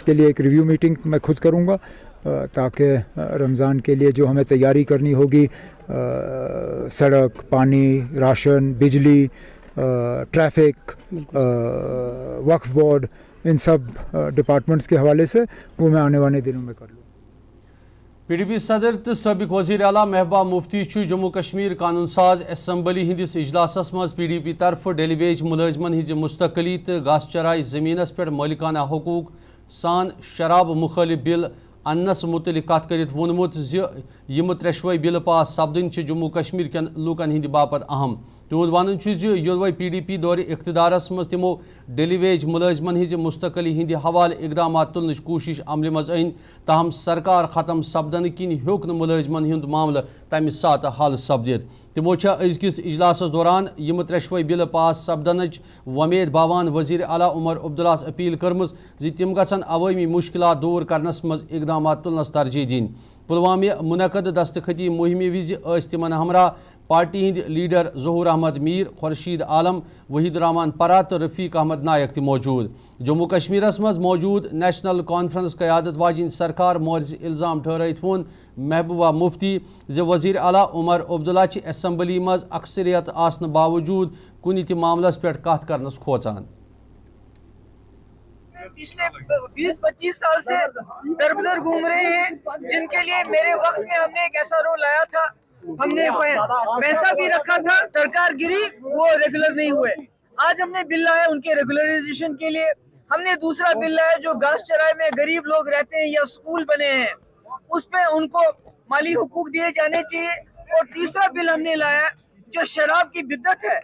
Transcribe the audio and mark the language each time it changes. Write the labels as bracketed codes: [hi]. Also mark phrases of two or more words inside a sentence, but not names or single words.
[ur] اس کے لیے ایک [en] review meeting [ur] میں خود کروں گا تاکہ رمضان کے لیے جو ہمیں تیاری کرنی ہوگی، سڑک، پانی، راشن، بجلی، ٹریفک، وقف بورڈ، ان سب ڈیپارٹمنٹس کے حوالے سے وہ میں آنے والے دنوں میں کر لوں. [ks] PDP सदर तो सबक वज़ीर आला महबूबा मुफ्ती जम्मू कश्मीर कानून साज असम्बली हिंदिस इजलासस मज PDP तरफ डेलीवेज मुलाजमन हिंज मुस्तकली तो घास चराई ज़मीनस पे मालिकाना हकूक सान शराब मुखालिफ बिल अन्नस मुतलिक कत करित वोनमुत यम त्रेशवे बिल पास सपदन जम्मू कश्मीर कन लूकन हिंद बापत अहम। तिहुंद वन योलवे PDP दौर इख्तिदारस मज तिमो डेलीवेज मुलाजमन हिंज मुस्तकली हिंद हवाले इकदाम तुलन कोशिश अमल मज अन, ताहम सरकार ख़त्म सपदन किन होक न मुलाजमन हुंद मामल तमि सात हल सपदित। तिमो अजकिस इजलास दौरान यम त्रेशवे बिल पास सपदन वमेद बावान वज़ीर आला उमर अब्दुल्लाहस अपील कर्मज ज़ तिम गसन अवामी मुश्किलात दूर करनस मज इकदाम तुलनस तरजीह दिन। पुलवामा मुनक़द दस्तखती मुहिम विज तिमन हमरा پارٹی ہند لیڈر ظہور احمد میر، خورشید عالم، وحید الرحمان پرا تو رفیق احمد نائک تہ موجود۔ جموں کشمیرس مز موجود نیشنل کانفرنس قیادت واجن سرکار مورز الزام ٹھہرائت وون محبوبہ مفتی زِ وزیر اعلیٰ عمر عبداللہ چھ اسمبلی مز اکثریت آسن باوجود کنہ تہ معاملس پہ کت کرنس کھوژان۔ [ur] پچھلے 20-25 سال سے در بدر گھوم رہے ہیں، جن کے لیے میرے وقت میں ہم نے ایک ایسا رول لایا تھا، ہم نے پیسہ بھی رکھا تھا، سرکار گری، وہ ریگولر نہیں ہوئے۔ آج ہم نے بل لایا ان کے ریگولرائزیشن کے لیے، ہم نے دوسرا بل لایا جو گھاس چرائے میں غریب لوگ رہتے ہیں یا سکول بنے ہیں اس پہ ان کو مالی حقوق دیے جانے چاہیے، اور تیسرا بل ہم نے لایا جو شراب کی بدعت ہے۔